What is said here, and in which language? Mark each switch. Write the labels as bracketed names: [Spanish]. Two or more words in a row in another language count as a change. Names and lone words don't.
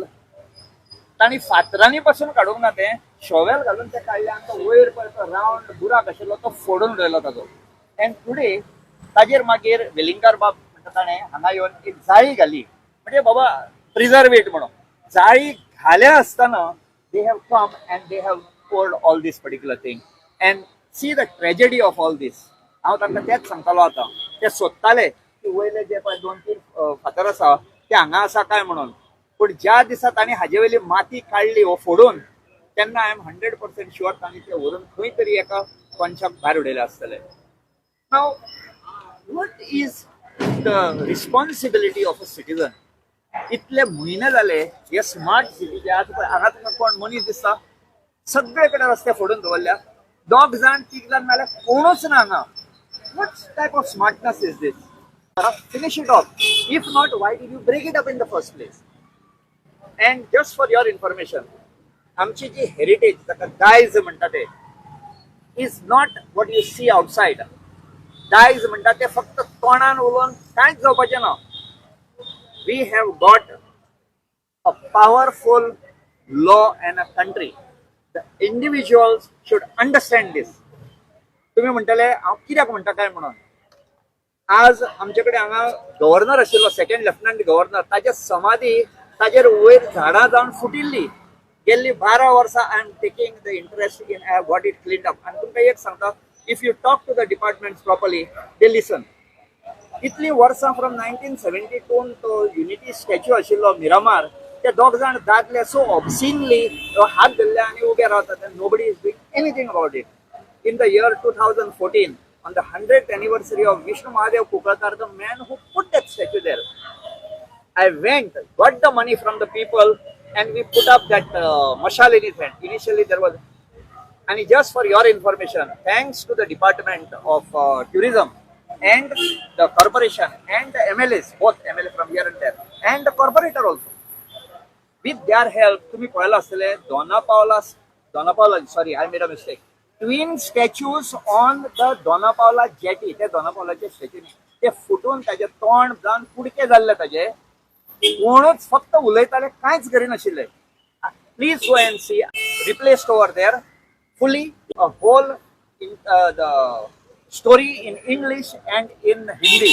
[Konkani] तांणी फातरांनी पासून काडूंक ना, ते शॉवेल घालून ते काडले आनी तो वयर पळय तो रावंड बुराक आशिल्लो तो फोडून उडयलो ताजो. एंड टुडे ताजेर मागीर वेलिंगकर बाब म्हणटा ताणें हांगा येवन एक जाळी घाली, म्हणजे बाबा प्रिजर्वेट म्हणून. जाळी घाल्या आसतना [English] they have come and they have poured all this particular thing. And see the tragedy of all this. [Konkani] हांव तांकां तेच सांगतालो आतां. ते सोदताले की वयले जे पळय 2-3 फातर आसा ते हांगा आसा काय म्हणून. पूण ज्या दिसा तांणी हाजे वयली माती काडली वो फोडून तेन्ना [English] I am 100% sure [Konkani] तांणी ते व्हरून खंय तरी एका कोनशाक भायर उडयले आसतले. [English] नाव what is the responsibility of a citizen? [Konkani] इतले म्हयने जाले हे स्मार्ट सिटी जे आसा पळय हांगा तुमकां कोण मनीस दिसता सगळे कडेन रस्ते फोडून दवरल्या. 2 जाण 3 जाण नाल्यार कोणूच ना हांगा. [English] What type of smartness is this? Finish it off. If not, why did you break it up in the first place? And just for your information, [Konkani] आमची जी हेरिटेज ताका दायज म्हणटा ते [English] is not what you see outside. [Konkani] दायज म्हणटा ते फक्त तोंडान उलोवन कांयच जावपाचें ना. [English] We have got a powerful law and a country. The individuals should understand this. [Konkani] तुम्ही म्हणटले हांव कित्याक म्हणटा काय म्हणून. आज आमचे कडेन हांगा गव्हर्नर आशिल्लो, सेकंड लेफ्टनंट गव्हर्नर, ताचे समाधी ताजेर वयर झाडां जावन फुटिल्ली. गेल्ली 12 वर्सां [English] I am taking the interest in I have got it cleaned up. [Konkani] आनी तुमकां एक सांगता, [English] If you talk to the departments properly they listen. [Konkani] इतली वर्सां फ्रॉम 1972 तो युनिटी स्टॅच्यू आशिल्लो मिरामार, ते 2 जाण दादले [English] so obscenely [Konkani] हात धरले आनी उबे रावतात. [English] Nobody is doing anything about it. In the year 2014, on the 100th anniversary of Vishnu Mahadev Kukalkar, the man who put that statue there, I went, got the money from the people, and we put up that mashal in his hand. Initially there was, and just for your information, thanks to the Department of Tourism and the corporation and the MLAs, both MLA from here and there, and the corporator also, with their help, [Konkani] तुम्ही पळयला आसतले [English] Dona sorry, I made a mistake. Twin statues on the Dona Paula jetty. [Konkani] ते Dona Paula चे स्टॅच्यू ते फुटून ताजे तोंड जावन कुडके जाल्ले ताजे. कोणूच फक्त उलयताले कांयच करिनाशिल्ले. [English] Please go and see replaced over there fully a hole in the story in English and in Hindi.